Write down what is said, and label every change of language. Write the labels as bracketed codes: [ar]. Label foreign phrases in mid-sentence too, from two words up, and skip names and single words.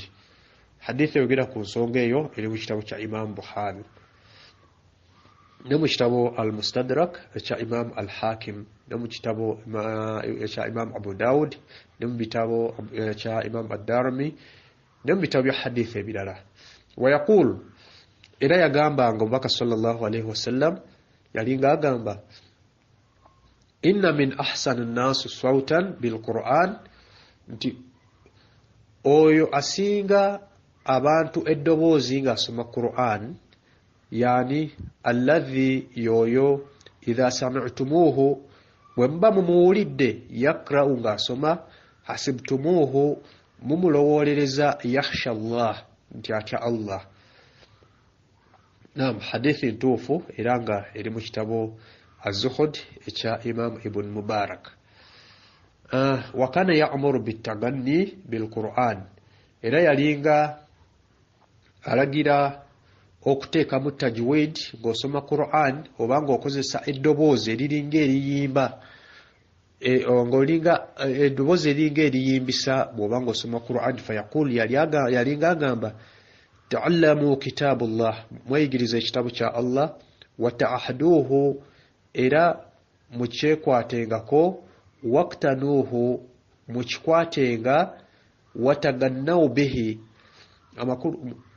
[lg] Hadithi eyogera ku nsonga eyo eri mu kitabo kya Imam Bukhari ne mu kitabo al-Mustadrak ekya Imam al-Hakim ne mu kitabo ekya Imam Abu Dawud ne mu bitabo ekya Imam ad-Darimi ne mu bitabo bya hadithi ebirala. Wayaqul, era yagambanga omubaka [ar] صلى الله عليه وسلم [lg] yalinga agamba inna [ar] من أحسن الناس صوتا بالقرآن, [lg] nti oyo asinga abantu eddoboozi ng'asoma Qur'an, [ar] يعني الذي, [lg] yoyo [ar] إذا سمعتموه, [lg] bwe muba mumuwulidde, yakra'u ng'asoma, hasibtumuhu, mumulowolereza, [ar] يخشى الله, [lg] nti atya Allah. Naam, hadithi ntuufu era nga eri mu kitabo Az-Zuhud ekya Imam Ibn Mubarak. [ar] وكان يأمر بالتغني بالقرآن [lg] era yalinga alagira okuteekamu tajwid ng'osoma Qur'an obanga okozesa eddoboozi eriringa eriyimba ng'olinga eddoboozi eringa eriyimbisa bw'obanga osoma Qur'an fayaqul yalinga agamba [ar] تعلموا كتاب الله [lg] mweyigiriza ekitabu kya Allah [ar] وتعاهدوه [lg] era mukyekwateengako waqtanuhu mukikwatenga [ar] وتغنوا به [lg] amakulu